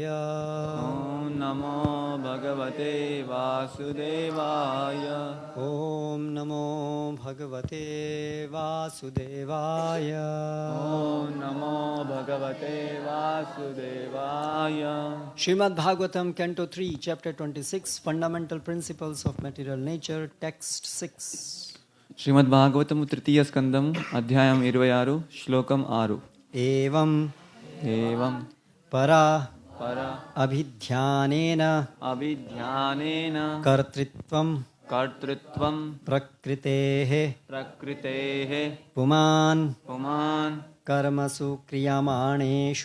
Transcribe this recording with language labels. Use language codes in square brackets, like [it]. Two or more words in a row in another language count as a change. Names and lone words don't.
[sa] ओम नमो भगवते वासुदेवाय। ओम नमो भगवते वासुदेवाय। ओम नमो भगवते वासुदेवाय। [en] Srimad Bhagavatam, Canto 3, Chapter 26, Fundamental Principles of Material Nature, Text 6. [te] శ్రీమద్ భాగవతము తృతీయ స్కందం అధ్యాయం 26 శ్లోకం 6. [sa] एवं ఏవం परा పర अभिध्यानेन అభిధ్యానేన कर्तृत्वं కర్తృత్వం प्रकृतेः ప్రకృతేః पुमान् పుమాన్ कर्मसु क्रियमाणेषु